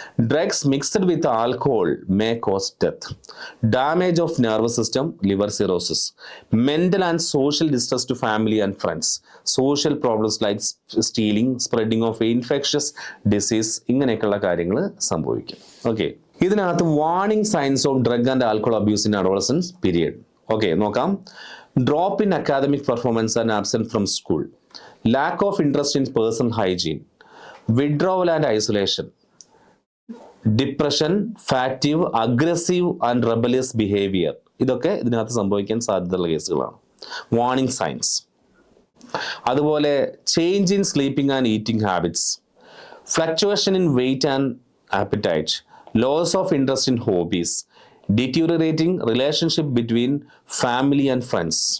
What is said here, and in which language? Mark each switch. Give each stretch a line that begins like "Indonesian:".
English: Drugs mixed with alcohol may cause death. Damage of nervous system, liver cirrhosis. Mental and social distress to family and friends. Social problems like stealing, spreading of infectious disease,
Malayalam: ഇങ്ങനെയൊക്കെയുള്ള കാര്യങ്ങൾ സംഭവിക്കും.
English: Okay, ഇതിനകത്ത് warning signs of drug and alcohol abuse in adolescence period.
Malayalam: Okay, നോക്കാം.
English: Drop in academic performance and absent from school. Lack of interest in personal hygiene, withdrawal and isolation, depression, fatigue, aggressive and rebellious behavior.
Malayalam: ഇതൊക്കെ ഇതിനകത്ത് സംഭവിക്കാൻ സാധ്യതയുള്ള കേസുകളാണ്.
English: Warning signs. അതുപോലെ change in sleeping and eating habits, fluctuation in weight and appetite, loss of interest in hobbies, deteriorating relationship between family and friends.